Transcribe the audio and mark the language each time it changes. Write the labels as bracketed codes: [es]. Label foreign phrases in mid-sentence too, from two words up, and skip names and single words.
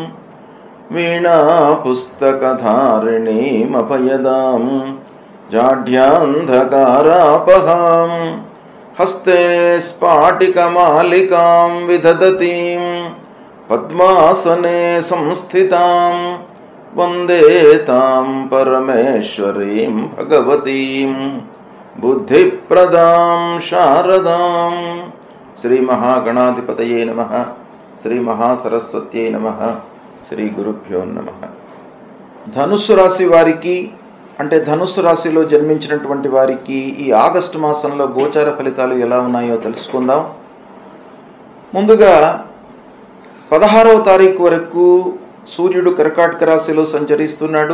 [sa] वीणापुस्तकधारिणीमभयदां जाढ्यान्धकारापहां हस्ते स्फाटिकमालिकां विदधतीं पद्मासने संस्थितां वन्दे तां परमेश्वरीं भगवतीं बुद्धिप्रदां शारदां। श्री महागणाधिपतये नमः। श्री महासरस्वत्यै नमः। శ్రీ గురుభ్యో నమః. [te] ధనుస్సు రాశి వారికి అంటే ధనుస్సు రాశిలో జన్మించినటువంటి వారికి ఈ ఆగస్టు మాసంలో గోచార ఫలితాలు ఎలా ఉన్నాయో తెలుసుకుందాం. ముందుగా 16వ తారీఖు వరకు సూర్యుడు కర్కాటక రాశిలో సంచరిస్తున్నాడు.